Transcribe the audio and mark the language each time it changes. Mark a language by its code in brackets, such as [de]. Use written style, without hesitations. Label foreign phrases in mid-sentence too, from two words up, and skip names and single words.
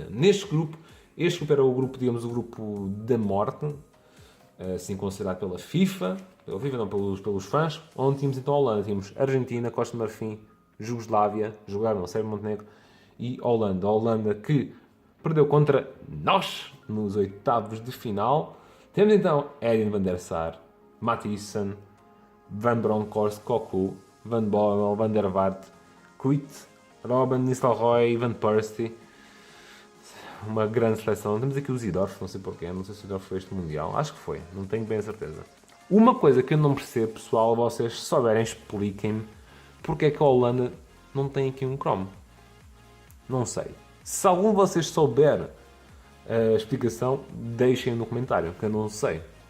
[pt] Neste grupo, este grupo era o grupo, digamos, o grupo da morte, assim considerado pela FIFA, não, pelos fãs, onde tínhamos então a Holanda, tínhamos Argentina, Costa de Marfim, Jugoslávia, jogaram Sérvia e Montenegro e Holanda. A Holanda que perdeu contra nós nos oitavos de final. Temos então Edin van der Sar, Matthijssen, Van Bronckhorst, Cocu, Van Bommel, Van der Vaart, Kuyt, Robben, Nistelrooy, Van Persie. Uma grande seleção. Temos aqui o Zidorf, não sei porquê, não sei se o Zidorf foi este Mundial. Acho que foi, não tenho bem a certeza. Uma coisa que eu não percebo, pessoal, vocês se souberem, expliquem-me porque é que a Holanda não tem aqui um cromo. Não sei. Se algum de vocês souber a explicação, deixem no comentário, que eu não sei.